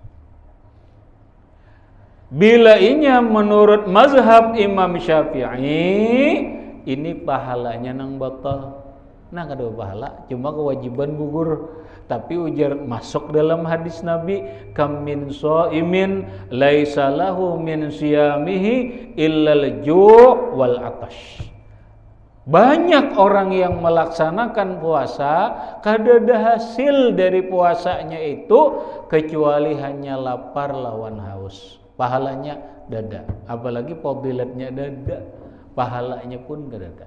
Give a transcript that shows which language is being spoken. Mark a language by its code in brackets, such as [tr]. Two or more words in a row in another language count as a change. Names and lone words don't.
[bjn] Bila inya menurut mazhab Imam Syafi'i, ini pahalanya nang batal. Nah kada pahala, cuma kewajiban gugur. Tapi ujar masuk dalam hadis Nabi, [ar] كم من صائم ليس له من صيامه إلا الجوع والعطش. [bjn] Banyak orang yang melaksanakan puasa, kada ada hasil dari puasanya itu kecuali hanya lapar lawan haus. Pahalanya dada, apalagi fadilatnya dada, pahalanya pun kada ada.